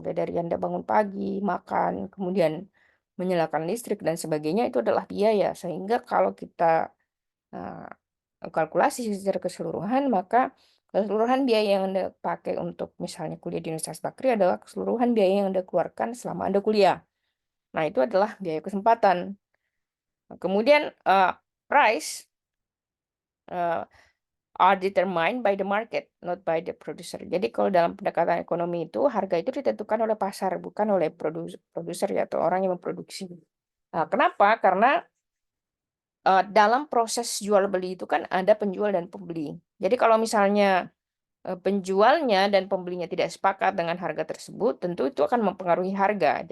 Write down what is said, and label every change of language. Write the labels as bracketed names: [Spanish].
[Indonesian] Mulai dari Anda bangun pagi, makan, kemudian menyalakan listrik dan sebagainya itu adalah biaya. Sehingga kalau kita eee, kalkulasi secara keseluruhan, maka keseluruhan biaya yang Anda pakai untuk misalnya kuliah di Universitas Bakri adalah keseluruhan biaya yang Anda keluarkan selama Anda kuliah. Nah, itu adalah biaya kesempatan. Nah, kemudian, [English] price, eee are determined by the market, not by the producer. [Indonesian] Jadi kalau dalam pendekatan ekonomi itu, harga itu ditentukan oleh pasar, bukan oleh produser ya, atau orang yang memproduksi. Nah, kenapa? Karena dalam proses jual beli itu kan ada penjual dan pembeli. Jadi kalau misalnya penjualnya dan pembelinya tidak sepakat dengan harga tersebut, tentu itu akan mempengaruhi harga.